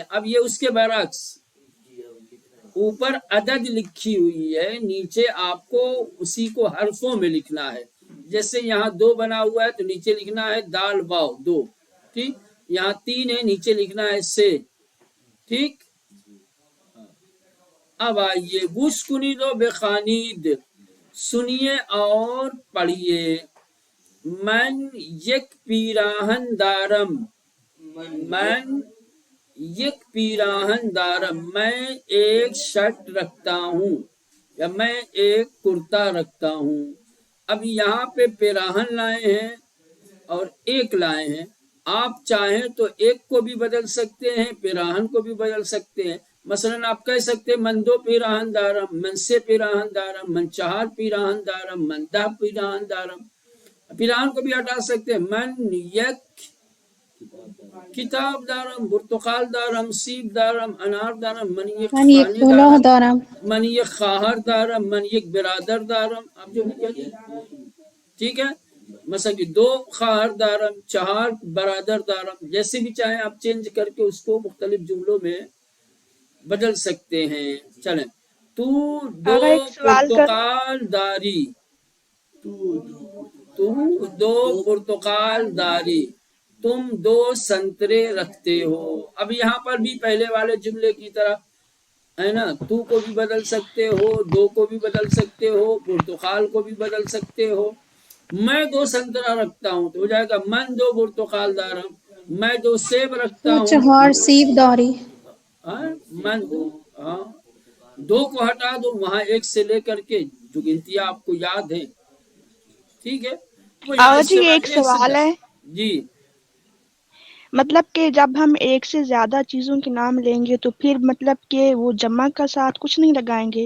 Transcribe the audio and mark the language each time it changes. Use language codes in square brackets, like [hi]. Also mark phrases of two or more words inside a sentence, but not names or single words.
[ur] اب یہ اس کے برعکس اوپر عدد لکھی ہوئی ہے, نیچے آپ کو اسی کو حرفوں میں لکھنا ہے. جیسے یہاں 2 بنا ہوا ہے تو نیچے لکھنا ہے دال باؤ 2. ٹھیک. یہاں 3 ہے نیچے لکھنا ہے سے. ٹھیک. اب آئیے [fa] گوش کنید و بخوانید, [ur] سنیے اور پڑھیے. [fa] من یک پیراہن دارم, من یک پیراہن دارم, [ur] میں ایک شرٹ رکھتا ہوں یا میں ایک کرتا رکھتا ہوں. اب یہاں پہ پیراہن لائے ہیں اور ایک لائے ہیں. آپ چاہیں تو ایک کو بھی بدل سکتے ہیں, پیراہن کو بھی بدل سکتے ہیں. مثلا آپ کہہ سکتے ہیں [fa] من 2 پیراہن دارم, من 6 پیراہن دارم, من 4 پیراہن دارم, من 10 پیراہن دارم. [ur] پیراہن کو بھی ہٹا سکتے ہیں. [fa] من یک کتاب دارم, برتقال دارم, سیب دارم, انار دارم, من یک من یک خانه کلاه دارم, دارم. من یک خواہر دارم, من یک برادر دارم. [ur] آپ جو بھی کہتے ٹھیک ہے. مثلا کہ [fa] 2 خواہر دارم, 4 برادر دارم, [ur] جیسے بھی چاہیں آپ چینج کر کے اس کو مختلف جملوں میں بدل سکتے ہیں. چلیں. تو 2 آغا ایک سوال [fa] پرتقال داری, تو 2 پرتقال داری, [ur] تم 2 سنترے رکھتے ہو. اب یہاں پر بھی پہلے والے جملے کی طرح ہے نا, تو کو بھی بدل سکتے ہو, دو کو بھی بدل سکتے ہو, پرتقال کو بھی بدل سکتے ہو. میں 2 سنترا رکھتا ہوں تو ہو جائے گا [fa] من 2 پرتقال دارم. [ur] میں 2 سیب رکھتا تو ہوں, [fa] چہار سیب داری. [ur] ہاں, من 2, ہاں 2 کو ہٹا دو, وہاں 1 سے لے کر کے جو گنتیاں آپ کو یاد ہیں, ٹھیک ہے, وہ یہاں بابا جی استعمال ایک 1 سے سوال 10. ہے، جی مطلب کہ جب ہم ایک سے زیادہ چیزوں کے نام لیں گے تو پھر مطلب کہ وہ جمع کا ساتھ کچھ نہیں لگائیں گے؟